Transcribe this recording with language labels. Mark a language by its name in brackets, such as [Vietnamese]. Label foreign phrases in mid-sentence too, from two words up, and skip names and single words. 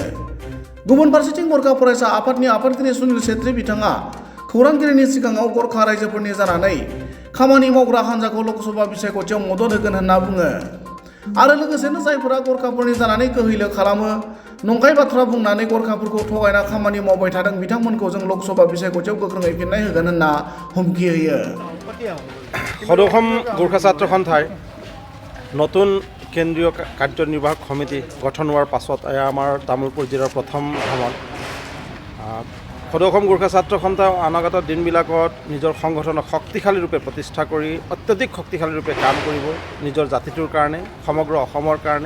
[Bodo] गुबुन फारसेथिं गोरखा फरायसा आफादनि आफादगिरि सुनील छेत्री बिथाङा खौरांगिरिनि सिगाङाव गोरखा रायजोफोरनि जानानै खामानि मावग्रा हान्जाखौ लकसभा बिसायख'थियाव मदद होगोन होनना बुङो आरो लोगोसेनो जायफोरा गोरखाफोरनि जानानै गोहैलो खालामो नंखाय बाथ्रा बुंनानै गोरखाफोरखौ थगायना खामानि मावबाय थादों बिथांमोनखौ जों लकसभा बिसायख'थियाव गोख्रोङै फिननाय होगोन होनना हुमखि होयो। [Assamese] সদসম গোৰ্খা ছাত্ৰ সন্থাই নতুন কেন্দ্ৰীয় কাৰ্যনিৰ্বাহক সমিতি গঠন হোৱাৰ পাছত এয়া আমাৰ তামুলপুৰ জিলাৰ প্ৰথম ভ্ৰমণ। সদসম গোৰ্খা ছাত্ৰ সন্থাই অনাগত দিনবিলাকত নিজৰ সংগঠনক শক্তিশালী ৰূপে প্ৰতিষ্ঠা কৰি অত্যধিক শক্তিশালী ৰূপে কাম কৰিব নিজৰ জাতিটোৰ কাৰণে, সমগ্ৰ অসমৰ কাৰণে।